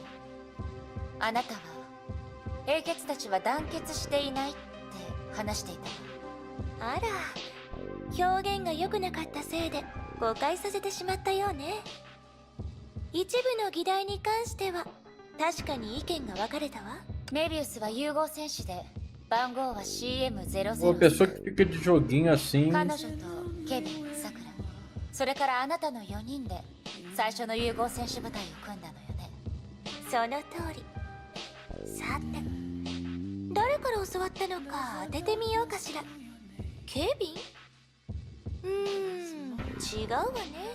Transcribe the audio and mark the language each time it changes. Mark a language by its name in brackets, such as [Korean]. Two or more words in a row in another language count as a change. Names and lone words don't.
[Japanese] あなたは英傑たちは団結していないって話していたわ。あら、表現が良くなかったせいで誤解させてしまったようね。一部の議題に関しては確かに意見が分かれたわ。メビウスは融合戦士で、番号は CM00。 [Portuguese] Uma pessoa que fica de joguinho assim. [Japanese] 彼女とケビン、さくら、それからあなたの4人で最初の融合戦士部隊を組んだのよね。その通り。さて、誰から教わったのか当ててみようかしら。ケビン？違うわね。